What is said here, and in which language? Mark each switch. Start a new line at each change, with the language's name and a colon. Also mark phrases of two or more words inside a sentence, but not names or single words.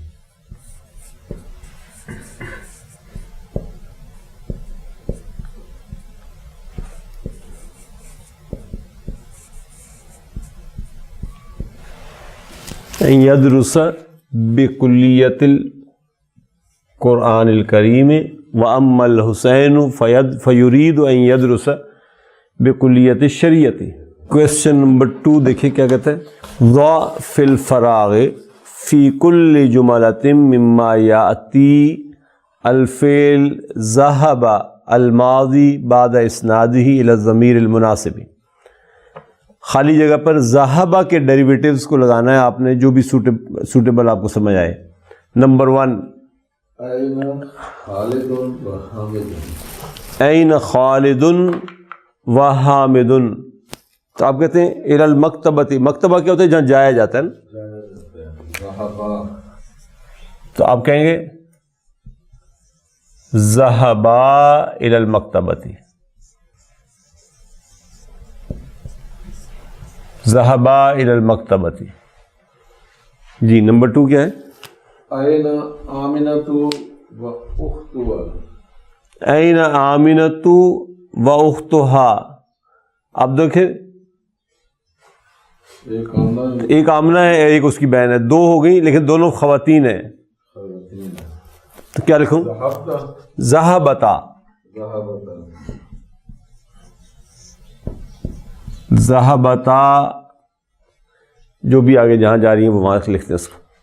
Arabic: ان یدرس بکلیت القرآن الکریم واما الحسین فیرید ان یدرس بکلیت الشریعت۔
Urdu: کویسچن نمبر 2 دیکھیں کیا کہتا ہے،
Arabic: ضع فی الفراغ فی کل جملۃ مما یاتی الفعل ذهب الماضی بعد اسنادہ الی الضمیر المناسب۔
Urdu: خالی جگہ پر ذہبہ کے ڈیریویٹیوز کو لگانا ہے آپ نے، جو بھی سوٹیبل آپ کو سمجھ آئے۔ نمبر 1
Arabic: این خالد و حامد، این خالد و حامد،
Urdu: تو آپ کہتے ہیں
Arabic: الی المکتبۃ،
Urdu: مکتبہ کیا ہوتا ہے؟ جہاں جایا جاتا ہے نا،
Arabic: ذہبا،
Urdu: تو آپ کہیں گے
Arabic: ذہبا الی المکتبۃ، ذہبا الی المکتبۃ۔
Urdu: جی نمبر 2 کیا ہے؟
Arabic: این آمنۃ و اختها، این آمنۃ و اختہا۔
Urdu: اب دیکھیں ایک آمنہ ہے، ایک اس کی بہن ہے، 2 ہو گئی لیکن دونوں خواتین ہیں، تو کیا لکھوں؟
Arabic: ذہبتا، ذہبتا،
Urdu: جو بھی آگے جہاں جا رہی ہیں وہ وہاں سے لکھتے ہیں اس کو۔